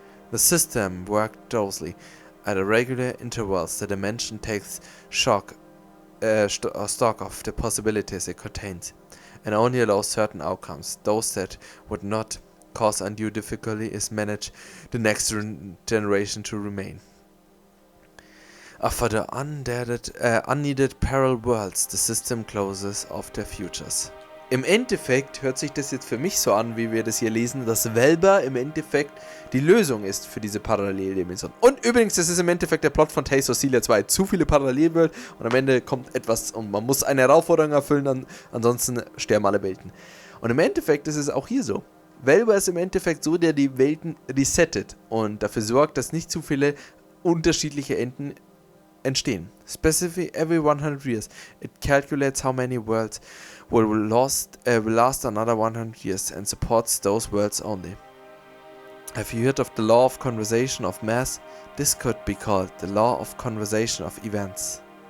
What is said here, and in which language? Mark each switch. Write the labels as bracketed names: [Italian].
[English] The system worked closely. At irregular intervals, the dimension takes stock of the possibilities it contains, and only allows certain outcomes. Those that would not cause undue difficulty is manage the next generation to remain. After the unneeded parallel worlds, the system closes off their futures. [German] Im Endeffekt hört sich das jetzt für mich so an, wie wir das hier lesen, dass Velba im Endeffekt die Lösung ist für diese Paralleldimension. Und übrigens, das ist im Endeffekt der Plot von Tales of Xillia 2. Zu viele Parallelwelten und am Ende kommt etwas und man muss eine Herausforderung erfüllen, ansonsten sterben alle Welten. Und im Endeffekt ist es auch hier so. Velba ist im Endeffekt so, der die Welten resettet und dafür sorgt, dass nicht zu viele unterschiedliche Enden entstehen. [English] Specifically every 100 years, it calculates how many worlds will last another 100 years and supports those worlds only. Have you heard of the law of conservation of mass? This could be called the law of conservation of events.